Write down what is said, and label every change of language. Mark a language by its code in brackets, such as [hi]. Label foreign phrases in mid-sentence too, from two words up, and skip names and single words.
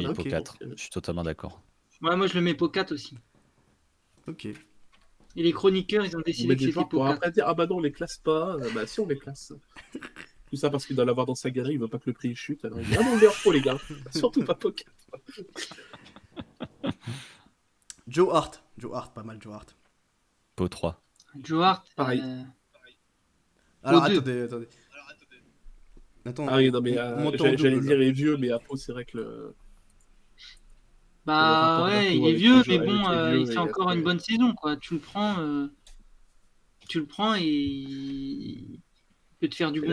[fr] Voilà, pot ok. 4. Je suis totalement d'accord. Ouais, moi je le mets pot 4 aussi. Ok. Et les chroniqueurs, ils ont On décidé met que des c'était joueurs pot pour 4. après dire ah bah non on les classe pas. Bah si on les classe. Tout ça parce qu'il doit l'avoir dans sa galerie, il veut pas que le prix chute. Alors il dit ah non on est hors pot les gars. Surtout pas pot 4. Joe Hart. Joe Hart, pas mal Joe Hart. Pot 3. Joe Hart. Pareil. Alors Pot deux. attendez. Attends. Ah oui non mais on monte en j'allais double, dire là. les vieux mais à pot c'est vrai que le. Le Bah rapport ouais, d'Apo il est avec vieux, les mais joueurs- bon, avec les vieux il fait et encore après- une bonne saison, quoi. Tu le prends et il peut te faire du